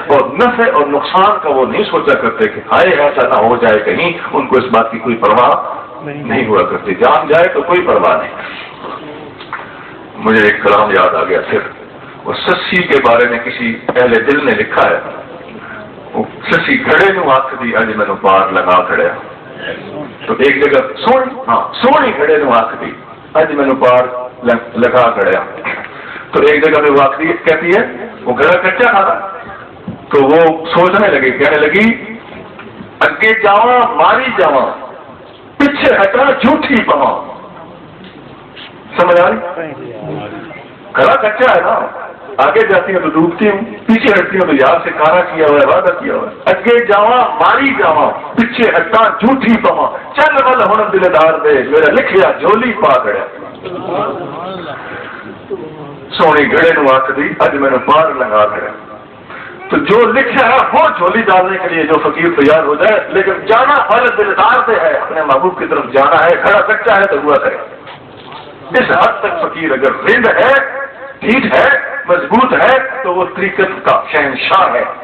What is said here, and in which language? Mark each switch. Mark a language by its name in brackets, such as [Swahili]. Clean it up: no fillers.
[Urdu] اور نفع اور نقصان کا وہ نہیں سوچا کرتے کہ ہائے ایسا نہ ہو جائے کہیں. ان کو اس بات کی کوئی پرواہ نہیں ہوا کرتی. جان جائے تو کوئی پرواہ نہیں. مجھے ایک کلام یاد آ گیا. پھر وہ سسی کے بارے میں کسی اہل دل نے لکھا ہے. [Punjabi] وہ سسی گھڑے نو آخ دی اج مینو پار لگا کھڑیا. [Urdu] تو ایک جگہ [Punjabi] سونی گھڑے نو آخ دی اج مینو پار لگا کھڑیا. [Urdu] تو ایک جگہ میں وہ آخری کہتی ہے وہ گھڑا کچا تھا. تو وہ سوچنے لگی، کہنے لگی [Punjabi] اگے جاواں ماری جاواں، پیچھے ہٹا جھوٹھی پواں. [Urdu] سمجھ آ رہی؟ گھڑا کچا ہے نا، آگے جاتی ہیں تو ڈوبتی ہوں، پیچھے ہٹتی ہوں تو یار سے کارا کیا ہوا ہے، وعدہ کیا ہوا ہے. [Punjabi] اگے جاواں ماری جاواں، پیچھے ہٹا جھوٹھی پواں، چل ول ہن دلدار دے میرا لکھیا جھولی پا گڑیا. سونی گھڑے نو آخ دی اج مینو پار لگا گڑیا. [Urdu] تو جو لکھا ہے وہ جھولی ڈالنے کے لیے جو فقیر تیار ہو جائے، لیکن جانا [Punjabi] ول دلدار دے [Urdu] ہے، اپنے محبوب کی طرف جانا ہے. گھڑا کچا ہے تو ہوا کرے. اس حد تک فقیر اگر رند ہے، ٹھیک ہے، مضبوط ہے تو وہ طریقت کا شہنشاہ ہے.